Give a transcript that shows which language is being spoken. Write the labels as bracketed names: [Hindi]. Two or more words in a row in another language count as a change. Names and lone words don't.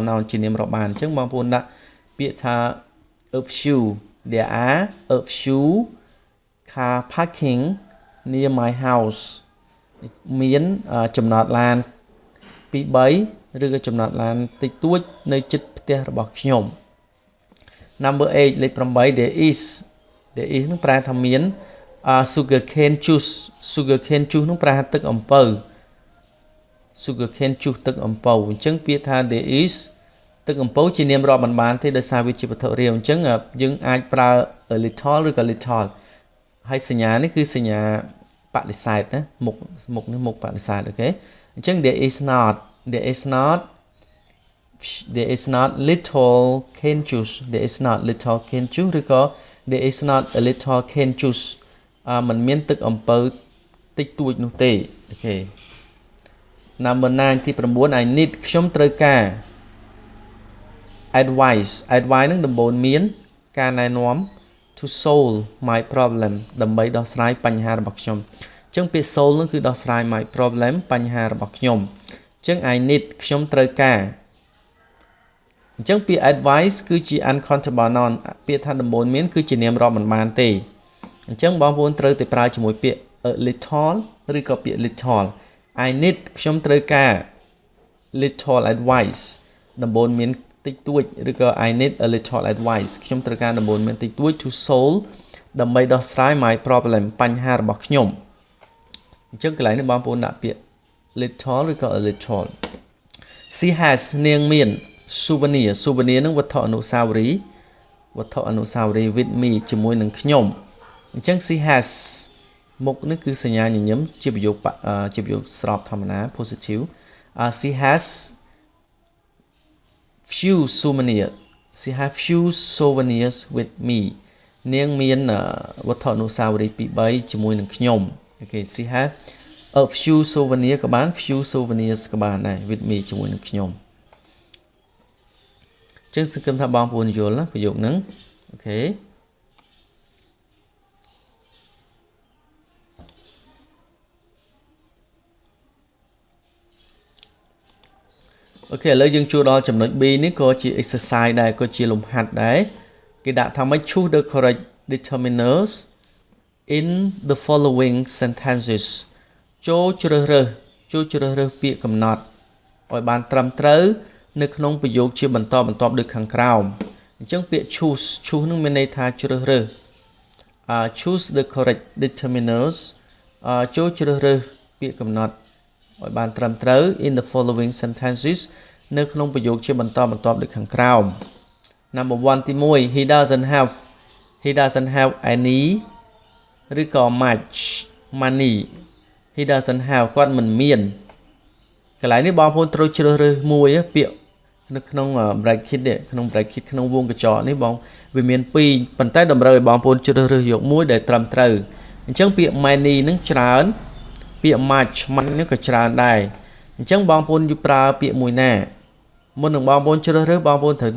[Khmer] noun ជានាមរាប់បានអញ្ចឹងបងប្អូនដាក់ពាក្យថា [English] a few there are a few car parking near my house [Khmer] មានចំណតឡាន2 3ឬក៏ចំណតឡានតិចតួចនៅជិតផ្ទះរបស់ខ្ញុំ [English] Number 8 [Khmer] លេខ8 [English] there is [Khmer] នឹងប្រែថាមាន [English] sugar cane juice [Khmer] នឹងប្រែថាទឹកអំពៅ [English] sugar cane juice [Khmer] ទឹកអំពៅអញ្ចឹងពាក្យថា [English] there is [Khmer] ទឹកអំពៅជានាមរាប់មិនបានទេដោយសារវាជាវត្ថុរាវអញ្ចឹងយើងអាចប្រើ [English] a little [Khmer] ឬក៏ little ហើយសញ្ញានេះគឺសញ្ញាបដិសេធណាមុខនេះមុខបដិសេធអូខេអញ្ចឹង [English] there is not little cane juice there is not little cane juice ឬក៏ there is not a little cane juice มัน [Khmer] មានទឹកអំពៅតិចតួចនោះទេអូខេ [English] Number 9 ទី9 I need [Khmer] ខ្ញុំត្រូវការ advice នឹងដំបូន្មានការណែនាំ [English] to solve my problem [Khmer] ដើម្បីដោះស្រាយបញ្ហារបស់ខ្ញុំអញ្ចឹងពាក្យ solve នោះគឺដោះស្រាយ [English] my problem [Khmer] បញ្ហារបស់ខ្ញុំអញ្ចឹង [English] I need [Khmer] ខ្ញុំត្រូវ ការអញ្ចឹងពាក្យ advice គឺជា [English] uncountable noun [Khmer] ពាក្យថាដំបូន្មានគឺជានាមរាប់មិនបានទេអញ្ចឹងបងប្អូនត្រូវតែប្រើជាមួយ ពាក្យ [English] a little [Khmer] ឬក៏ពាក្យ little [English] I need [Khmer] ខ្ញុំត្រូវការ [English] little advice [Khmer] ដំបូន្មានតិចតួចឬក៏ [English] I need a little advice [Khmer] ខ្ញុំត្រូវការដំបូន្មានតិចតួច [English] to solve [Khmer] ដើម្បីដោះស្រាយ [English] my problem [Khmer] បញ្ហារបស់ខ្ញុំអញ្ចឹងកន្លែងនេះបងប្អូនដាក់ពាក្យ little ឬក៏ [English] a little she has [Khmer] នាងមាន souvenir នឹងវត្ថុអនុស្សាវរីយ៍ [English] with me [Khmer] ជាមួយនឹងខ្ញុំអញ្ចឹង [English] she has [Khmer] មុខនេះគឺសញ្ញាញញឹមជាប្រយោគស្របធម្មតា [English] positive she has few souvenirs with me [Khmer] នាងមានវត្ថុអនុស្សាវរីយ៍ពីរ3ជាមួយនឹងខ្ញុំអូខេ [English] she have a few souvenir [Khmer] ក៏បាន [English] few souvenirs [Khmer] ក៏បានដែរ [English] with me [Khmer] ជាមួយនឹងខ្ញុំ អញ្ចឹងសង្ឃឹមថាបងប្អូនយល់ណាប្រយោគហ្នឹងអូខេអូខេឥឡូវយើងចូលដល់ចំណុច B នេះក៏ជា exercise ដែរក៏ជាលំ ហាត់ដែរគេដាក់ថាម៉េច [English] choose the correct determiners in the following sentences [Khmer] ចូលជ្រើសរើសពាក្យកំណ ត់ឲ្យបានត្រឹមត្រូវនៅក្នុងប្រយោគជាបន្តបន្ទាប់ដូចខាងក្រោមអញ្ចឹងពាក្យ choose នឹងមានន័យថាជ្រើសរើស [English] choose the correct determiners [Khmer] ចូលជ្រើសរើសពាក្យកំណត់ឲ្យបានត្រឹមត្រូវ [English] in the following sentences [Khmer] នៅក្នុងប្រយោគជាបន្តបន្ទាប់ដូចខាងក្រោម [English] Number 1 [Khmer] ទី1 [English] he doesn't have any [Khmer] ឬក៏ [English] much money he doesn't have [Khmer] គាត់មិនមានកន្លែងនេះបងប្អូនត្រូវជ្រើសរើសមួយពាក្យនៅក្នុង bracket នេះក្នុងវងកញ្ចក់នេះបងវាមាន2ប៉ុន្តែតម្រូវឲ្យបងប្អូនជ្រើសរើសយកមួយ ដែលត្រឹមត្រូវអញ្ចឹងពាក្យ money នឹងច្រើនពាក្យ much នេះក៏ច្រើនដែរអញ្ចឹងបងប្អូនយប្រើពាក្យមួយណាមុននឹងបងប្អូនជ្រើសរើសបងប្អូនត្រូវតែ